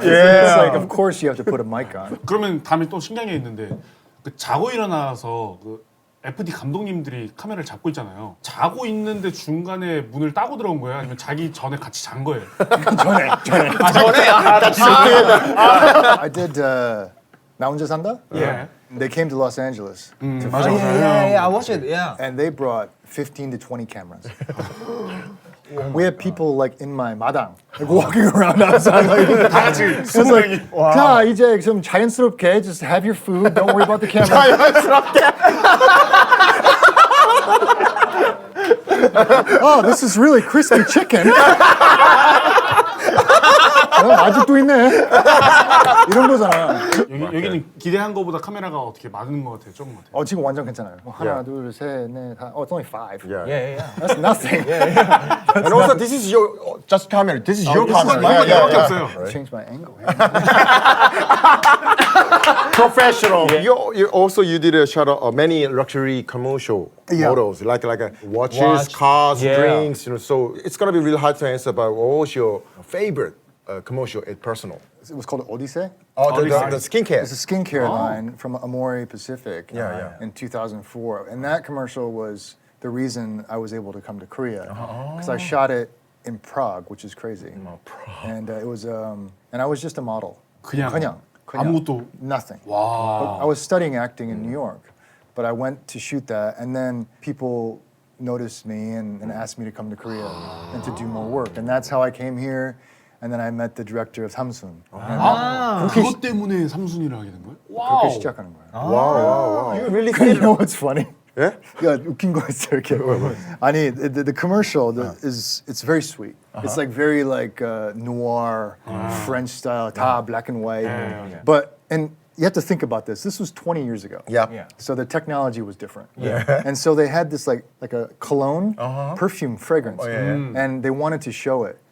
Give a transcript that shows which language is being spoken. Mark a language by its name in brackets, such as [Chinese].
[English] It's like of course you have to put a mic on. [Korean] 그러면 다음에 또 신기한 게 있는데 자고 일어나서 FD 감독님들이 카메라를 잡고 있잖아요. 자고 있는데 중간에 문을 따고 들어온 거예요? 아니면 자기 전에 같이 잔 거예요? 전에. 전에? [English] I did 나 혼자 산다? [Korean] 예. [English] They came to Los Angeles. [Korean] 맞아, 맞아. [English] yeah. I watched it. Yeah. And they brought 15 to 20 cameras. We had people like in my madang, like walking around outside. Like, it's like, [Korean] 자 이제 좀 자연스럽게, [English] just have your food. Don't worry about the camera. Oh, this is really crispy chicken. [Korean] 아직도 있네. 이런 거잖아. 여기는 기대한 거보다 카메라가 어떻게 많은 것 같아요, 적은 것 같아요. 지금 완전 괜찮아요. 하나, 둘, 셋, 넷, 다. [English] It's only 5. Yeah. That's nothing. And also, this is your just camera. This is your camera. 이거밖에 없어요. Change my angle. Professional. You did a shot of many luxury commercial models, like watches, Watch. cars, Yeah. drinks. So it's gonna be really hard to answer about what's your favorite commercial and personal. It was called Odyssey. Oh, the skincare. It's a skincare line from Amore Pacific Yeah. in 2004. And that commercial was the reason I was able to come to Korea. Because I shot it in Prague, which is crazy. And it was, and I was just a model. [Korean] 그냥 그냥. 아무것도. [English] Nothing. [Korean] 와. [English] I was studying acting in New York, but I went to shoot that, and then people noticed me and asked me to come to Korea and to do more work. And that's how I came here. And then I met the director of Samsung. [Korean] 그것 때문에 삼순이를 하게 된 거예요? 그렇게 시작하는 거예요. [English] Wow. You really You know what's funny? Yeah? [Korean] 야, 웃긴 거 있어 이렇게. [English] 아니, the commercial it's very sweet. It's like very like noir, French style, 다 black and white. But and you have to think about this. This was 20 years ago. Yeah. So the technology was different. And so they had this like a cologne, perfume fragrance, and they wanted to show it.